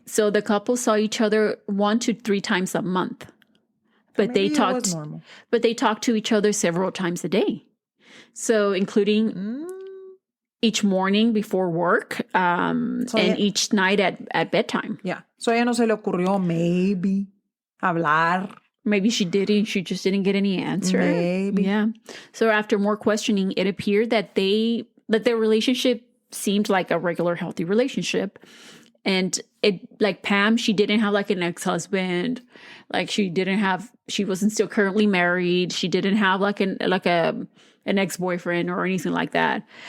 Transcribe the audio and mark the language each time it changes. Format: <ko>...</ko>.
<en>So the couple saw each other 1 to 3 times a month. But they talked to each other several times a day. So including each morning before work and each night at bedtime. Yeah. So</en> <es>ella no se le ocurrió</es> <en>maybe</en> <es>hablar.</es> <en>Maybe she did and she just didn't get any answer. Maybe. Yeah. So after more questioning, it appeared that their relationship seemed like a regular healthy relationship. And it, like, Pam, she didn't have like an ex-husband. Like, she wasn't still currently married. She didn't have like an ex-boyfriend or anything like that.</en>